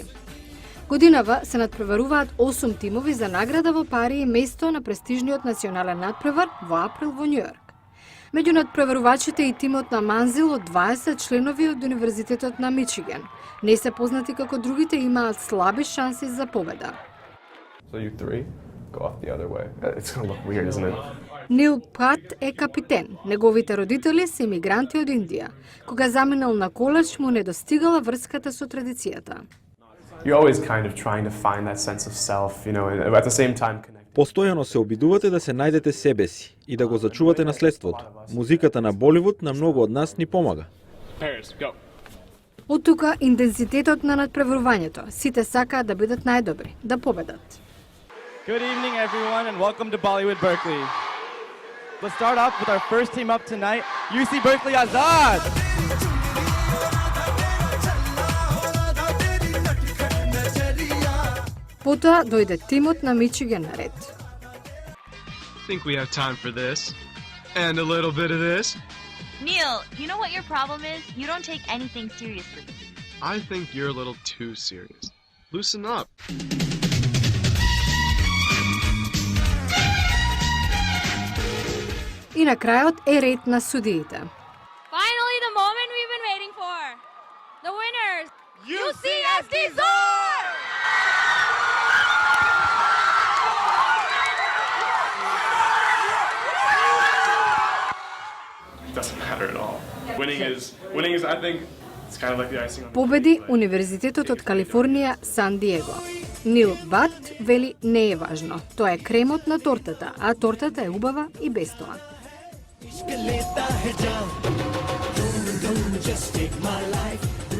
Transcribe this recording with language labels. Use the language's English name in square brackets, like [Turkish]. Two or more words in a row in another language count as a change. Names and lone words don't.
[Macedonian] Годинава се надпреваруваат 8 тимови за награда во пари и место на престижниот национален надпревар во април во Њујорк. Меѓу надпреварувачите и тимот на Манзил од 20 членови од Универзитетот на Мичиген. Не се познати како другите имаат слаби шанси за победа. [English] So you three go off the other way. It's going to look weird, isn't it? [Macedonian] Нил Пат е капитен. Неговите родители се имигранти од Индија. Кога заминал на коледж, му недостигала врската со традицијата. [English] You're always kind of trying to find that sense of self, you know, and at the same time connect. [Macedonian] Постојано се обидувате да се најдете себе си и да го зачувате наследството. Музиката на Боливуд на многу од нас ни помага. Од тука интензитетот на надпреварувањето. Сите сакаат да бидат најдобри, да победат. [English] Good evening, everyone, and welcome to Bollywood Berkeley. Let's start off with our first team up tonight, UC Berkeley Azad. [Macedonian] Потоа дојде тимот на Мичиген на ред. [English] Think we have time for this and a little bit of this. Neil, you know what your problem is? You don't take anything seriously. I think you're a little too serious. Loosen up. [Macedonian] И на крајот е ред на судиите. [English] Finally, the moment we've been waiting for. The winners, UCSD Zor! Doesn't matter at all. Winning is I think it's kind of like the icing on the [Macedonian] Победи Универзитетот од Калифорнија Сан Диего. Нил Бат вели не е важно. Тоа е кремот на тортата, а тортата е убава и без тоа. [English] Just take my life.